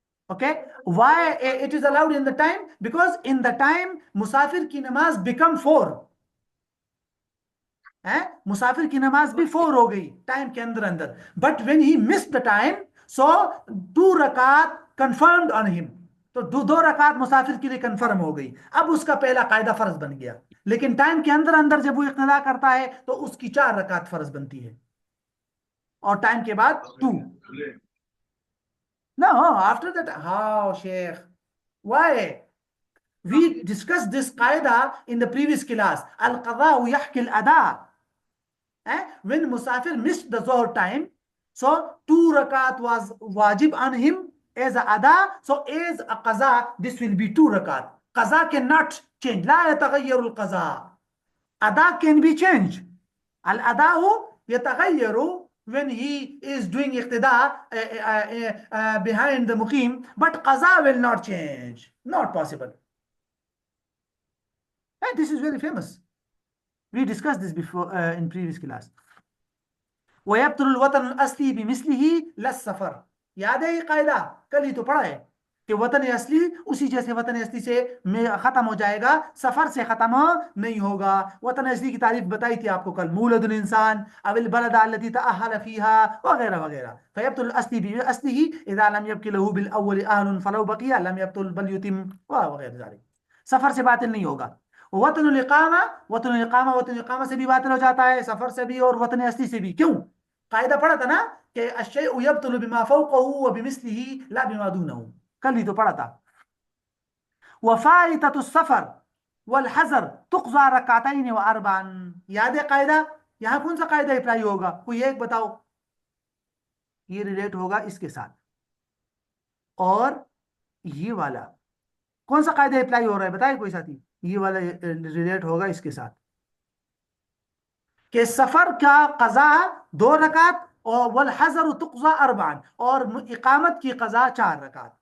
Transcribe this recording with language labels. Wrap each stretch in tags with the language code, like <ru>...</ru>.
<en>Okay, why it is allowed in the time? Because in the time</en> <ur>مسافر کی نماز</ur> <en>become 4.</en> <ur>مسافر کی نماز بھی 4 ہو گئی ٹائم کے اندر اندر.</ur> <en>but when he missed the time, so 2</en> <ur>رکعت</ur> <en>confirmed on him.</en> <ur>تو 2 رکعت مسافر کے لیے کنفرم ہو گئی. اب اس کا پہلا قاعدہ فرض بن گیا. لیکن ٹائم کے اندر اندر جب وہ اقتدا کرتا ہے تو اس کی 4 رکعت فرض بنتی ہے اور ٹائم کے بعد 2.</ur> <en>No, after that, how, Sheikh? Why? We discussed this qaida in the previous class.</en> <ar>Al-qadha yahki al-ada.</ar> <en>When Musafir missed the Zohar time, so 2 rakat was wajib on him as a ada. So as a qaza, this will be 2 rakat. Qaza cannot change.</en> <ar>La yataghayyaru al-qaza.</ar> <en>Ada can be changed.</en> <ar>Al-ada'u yataghayyaru</ar> <en>when he is doing iqtida behind the muqim, but qaza will not change. Not possible. And this is very famous. We discussed this before in previous class.</en> <ar>وَيَبْطُلُ الْوَطَنُ الْأَصْلِي بِمِثْلِهِ لَا السَّفَرِ.</ar> <ur>یاد ہے یہ قاعدہ؟ کل ہی تو پڑھا ہے کہ وطن اصلی اسی جیسے وطن اصلی سے ختم ہو جائے گا، سفر سے ختم نہیں ہوگا. وطن اصلی کی تعریف بتائی تھی آپ کو کل،</ur> <ar>مولد الانسان او البلد التي تأهل فيها</ar> <ur>وغیرہ وغیرہ.</ur> <ar>فيبطل الاصلی باصله اذا لم يبق له بالاول اهل فلو بقي لم يبطل بل يتم وغیرہ ذلك.</ar> <ur>سفر سے باطل نہیں ہوگا. وطن الاقامہ سے بھی باطل ہو جاتا ہے، سفر سے بھی اور وطن اصلی سے بھی. کیوں؟ قاعدہ پڑھا تھا نا کہ</ur> <ar>الشیء یبطل بما فوقه وبمثله لا بما دونه.</ar> <ur>کل ہی تو پڑھا تھا.</ur> <ar>وفائتة السفر والحضر تقضى ركعتين واربعا.</ar> <ur>یاد ہے قاعدہ؟ یہاں کون سا قاعدہ اپلائی ہوگا؟ کوئی ایک بتاؤ. یہ ریلیٹ ہوگا اس کے ساتھ اور یہ والا کون سا قاعدہ اپلائی ہو رہا ہے بتائے کوئی ساتھی؟ یہ والا ریلیٹ ہوگا اس کے ساتھ کہ سفر کا قضا 2 رکعت اور</ur> <ar>والحضر تقضى</ar> <ur>4 اور اقامت کی قضا 4 رکعت.</ur>